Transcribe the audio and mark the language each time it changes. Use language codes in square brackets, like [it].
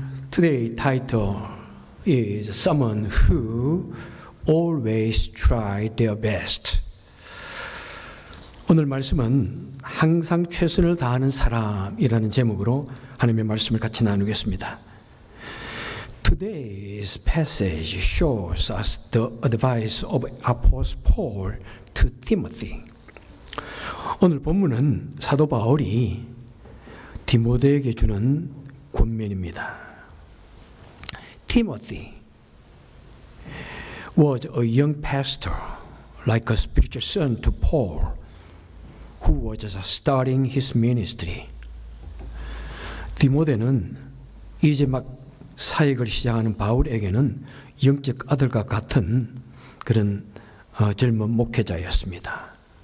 [en] Today's title is Someone Who Always Tried Their Best. [ko] 오늘 말씀은 항상 최선을 다하는 사람이라는 제목으로 하나님의 말씀을 같이 나누겠습니다. [en] Today's passage shows us the advice of Apostle Paul to Timothy. [ko] 오늘 본문은 사도 바울이 디모데에게 주는 권면입니다. [en] Timothy was a young pastor, like a spiritual son to Paul, who was just starting his ministry. [ko] 디모데는 이제 막 사역을 시작하는 바울에게는 영적 아들과 같은 그런 젊은 목회자였습니다.